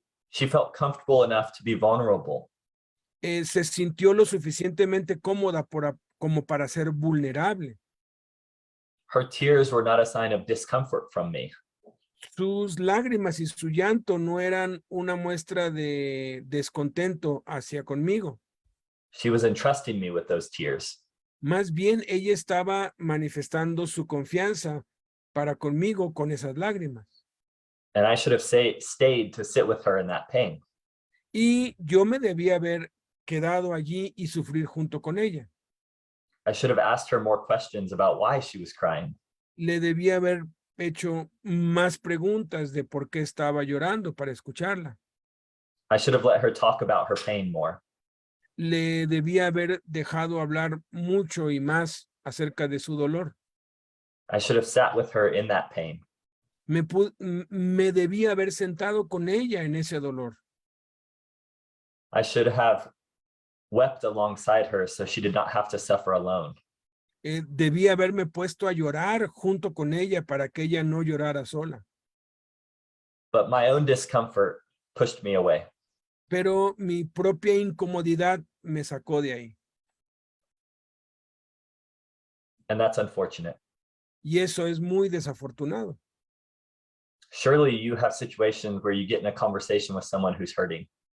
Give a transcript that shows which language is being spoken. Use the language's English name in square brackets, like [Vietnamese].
[English] She felt comfortable enough to be vulnerable. [Spanish] Se sintió lo suficientemente cómoda como para ser vulnerable. [English] Her tears were not a sign of discomfort from me. [Spanish] Sus lágrimas y su llanto no eran una muestra de descontento hacia conmigo. [English] She was entrusting me with those tears. [Spanish] Más bien, ella estaba manifestando su confianza para conmigo con esas lágrimas. [English] And I should have stayed to sit with her in that pain. [Spanish] Y yo me debía haber quedado allí y sufrir junto con ella. [English] I should have asked her more questions about why she was crying. [Spanish] Le debía haber hecho más preguntas de por qué estaba llorando para escucharla. [English] I should have let her talk about her pain more. [Spanish] Le debía haber dejado hablar mucho y más acerca de su dolor. [English] I should have sat with her in that pain. [Spanish] Me debía haber sentado con ella en ese dolor. [English] I should have wept alongside her so she did not have to suffer alone. [Spanish] Debía haberme puesto a llorar junto con ella para que ella no llorara sola. [English] But my own discomfort pushed me away. [Spanish] Pero mi propia incomodidad me sacó de ahí. [English] And that's unfortunate. [Spanish] Y eso es muy desafortunado. [English] Surely you have situations where you get in a conversation with someone who's hurting.